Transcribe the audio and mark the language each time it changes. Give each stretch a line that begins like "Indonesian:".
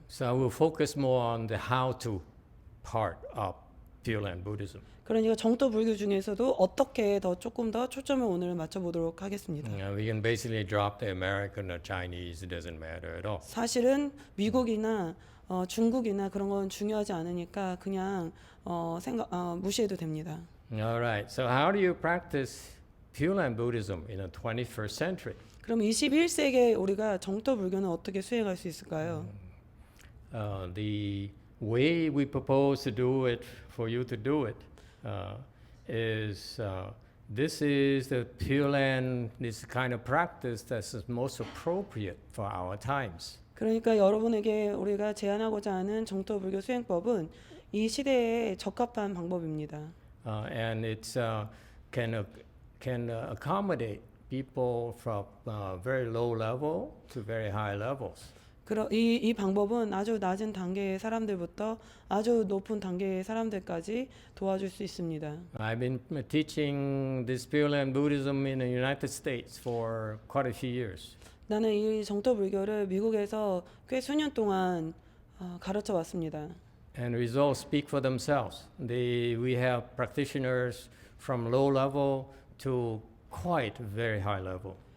English: So I will focus more on the how to part of Pure Land Buddhism.
Korean: 그러니까 정토 불교 중에서도 어떻게 조금 더 초점을 오늘 맞춰보도록 하겠습니다.
English: We can basically drop the American or Chinese, it doesn't matter at all.
Korean: 사실은 미국이나 중국이나 그런 건 중요하지 않으니까 그냥 무시해도 됩니다.
English: All right, so how do you practice Pure Land Buddhism in the 21st century?
Korean: 그럼 21세기에 우리가 정토 불교는 어떻게 수행할 수 있을까요?
English: The way we propose to do it, for you to do it, is this is the Pure Land, this kind of practice that's most appropriate for our times.
Korean: 그러니까 여러분에게 우리가 제안하고자 하는 정토 불교 수행법은 이 시대에 적합한 방법입니다.
English: And it's can accommodate people from very low level to very high levels.
Korean: 이 방법은 아주 낮은 단계의 사람들부터 아주 높은 단계의 사람들까지 도와줄 수 있습니다.
English: I've been teaching this Pure Land Buddhism in the United States for quite a few years.
Korean: 나는 이 정토 불교를 미국에서 꽤 수년 동안 가르쳐 왔습니다.
English: And results speak for themselves. We have practitioners from low level to quite very high level.